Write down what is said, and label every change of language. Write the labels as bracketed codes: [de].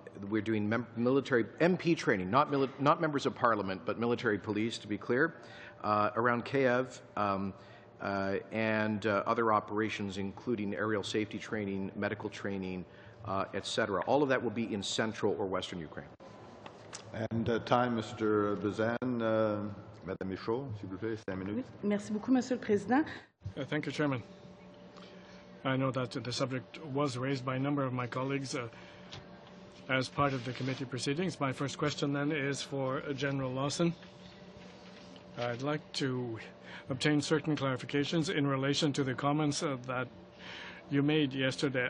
[en] We're doing military MP training, not members of parliament, but military police, to be clear, around Kiev, and other operations, including aerial safety training, medical training, etc. All of that will be in central or western Ukraine. And time, Mr. Bazan. [fr] Madame Michaud, s'il vous plaît, 5 minutes. Merci beaucoup, Monsieur le Président. [en] Thank you, Chairman. I know that the subject was raised by a number of my colleagues as part of the committee proceedings. My first question then is for General Lawson. I'd like to obtain certain clarifications in relation to the comments that you made yesterday.